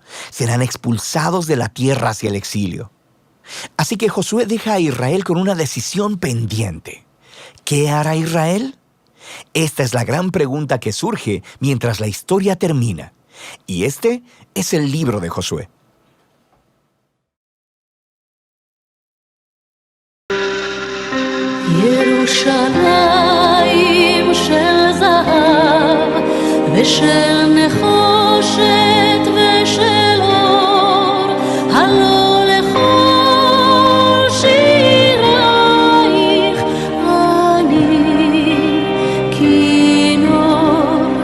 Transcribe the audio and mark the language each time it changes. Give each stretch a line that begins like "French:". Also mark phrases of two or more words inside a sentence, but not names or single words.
Spanish: Serán expulsados de la tierra hacia el exilio. Así que Josué deja a Israel con una decisión pendiente. ¿Qué hará Israel? Esta es la gran pregunta que surge mientras la historia termina. Y este es el libro de Josué.
Hebrew: ירושלים של זהב ושל נחושת ושל אור, הלא לכל שירייך אני כינור.